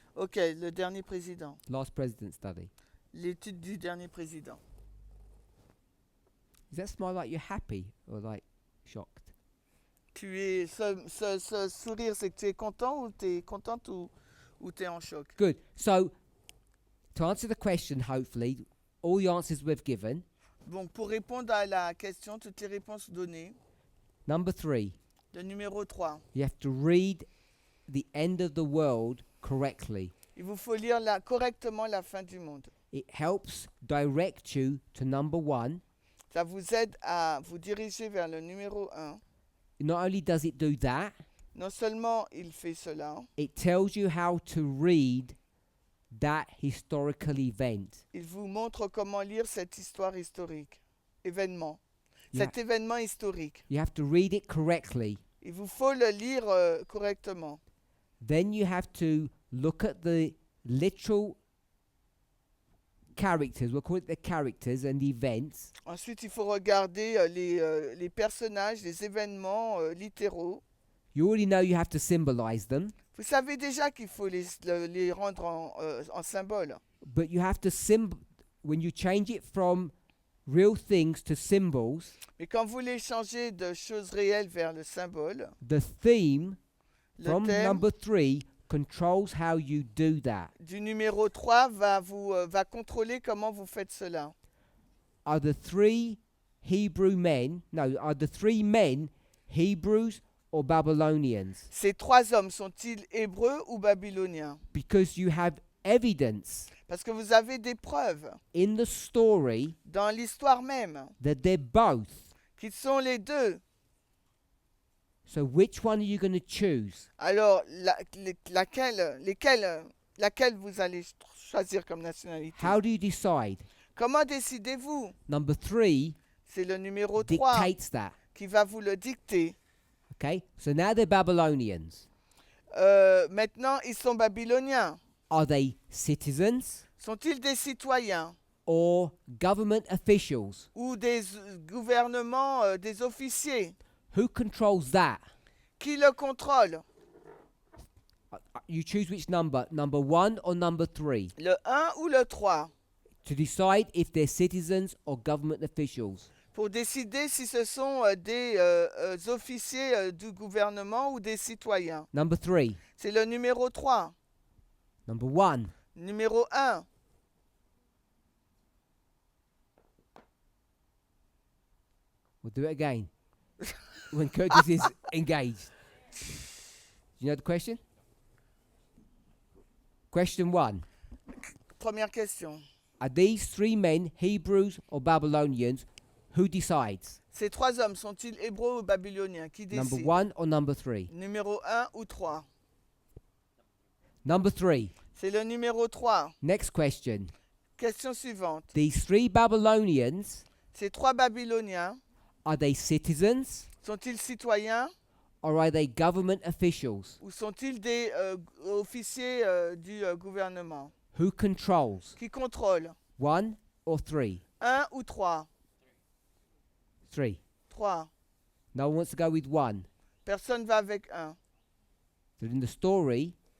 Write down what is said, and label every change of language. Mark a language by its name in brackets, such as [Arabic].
[French] Ok, le dernier président. [English] Last president study. [French] L'étude du dernier président. [English] Does that smile like you're happy or like shocked? [French] Tu es, ce sourire, c'est que tu es content ou tu es contente ou tu es en choc? [English] Good. So, to answer the question, hopefully, all the answers we've given. [French] Donc, pour répondre à la question, toutes les réponses données. [English] Number 3. [French] Le numéro 3. [English] You have to read the end of the world correctly. [French] Il vous faut lire correctement la fin du monde. [English] It helps direct you to number 1. [French] Ça vous aide à vous diriger vers le numéro 1. [English] Not only does it do that, [French] Non seulement il fait cela, [English] it tells you how to read that historical event. [French] il vous montre comment lire cette histoire historique, événement. [English] Yeah. [French] Cet événement historique. [English] You have to read it correctly. [French] Il vous faut le lire correctement. [English] Then you have to look at the literal characters, we'll call it the characters and the events. [French] Ensuite, il faut regarder les personnages, les événements littéraux. [English] You already know you have to symbolize them, [French] Vous savez déjà qu'il faut les rendre en symbole. [English] but you have to when you change it from real things to symbols, [French] Mais quand vous les changez de choses réelles vers le symbole, [English] the theme [French] le [English] from [French] thème [English] number 3 controls how you do that. [French] du numéro 3 va contrôler comment vous faites cela. [English] Are the 3 Hebrew men, are the 3 men Hebrews or Babylonians? [French] Ces 3 hommes sont-ils hébreux ou babyloniens? [English] Because you have evidence [French] Parce que vous avez des preuves [English] in the story [French] dans l'histoire même [English] that they're both. [French] qu'ils sont les deux. [English] So which one are you going to choose? [French] Alors, laquelle vous allez choisir comme nationalité? [English] How do you decide? [French] Comment décidez-vous? [English] Number 3 [French] C'est le numéro 3 [English] dictates that. [French] qui va vous le dicter. [English] Okay, so now they're Babylonians. [French] Maintenant, ils sont babyloniens. [English] Are they citizens [French] Sont-ils des citoyens [English] or government officials? [French] ou des gouvernements, des officiers? [English] Who controls that? [French] Qui le contrôle? [English] You choose which number 1 or number 3 [French] Le 1 ou le 3? [English] to decide if they're citizens or government officials. [French] Pour décider si ce sont des officiers du gouvernement ou des citoyens. [English] Number 3. [French] C'est le numéro 3. [English] Number 1. [French] Numéro 1. [English] We'll do it again. When Curtis is engaged. You know the question? Question 1. [French] Première question. [English] Are these 3 men Hebrews or Babylonians? Who decides? [French] Ces 3 hommes sont-ils hébreux ou babyloniens? Qui [English] Number [French] décide? [English] 1 or number 3? [French] Numéro 1 ou 3? [English] Number 3. [French] C'est le numéro 3. [English] Next question. [French] Question suivante. [English] These 3 Babylonians, [French] Ces 3 babyloniens [English] are they citizens [French] sont-ils citoyens [English] or are they government officials? [French] ou sont-ils des officiers du gouvernement? [English] Who controls? [French] Qui contrôle? [English] 1 or 3? [French] 1 ou 3? [English] 3. [French] 3. [English] No one wants to go with 1. [French] Personne va avec 1. [English] So in the story,